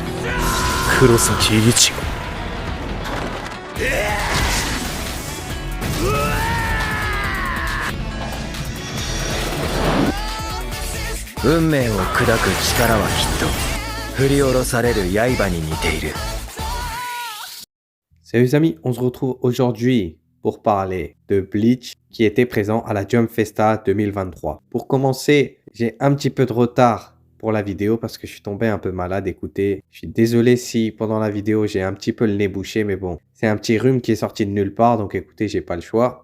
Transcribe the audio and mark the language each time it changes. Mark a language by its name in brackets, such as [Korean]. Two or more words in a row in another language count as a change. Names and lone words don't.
[Japanese] 黒崎一護。運命を砕く力はきっと振り下ろされる刃に似ている。 [French] Salut les amis, on se retrouve aujourd'hui pour parler de Bleach qui était présent à la Jump Festa 2023. Pour commencer, j'ai un petit peu de retard pour la vidéo parce que je suis tombé un peu malade. Écoutez, je suis désolé si pendant la vidéo j'ai un petit peu le nez bouché, mais bon, c'est un petit rhume qui est sorti de nulle part, donc écoutez, j'ai pas le choix.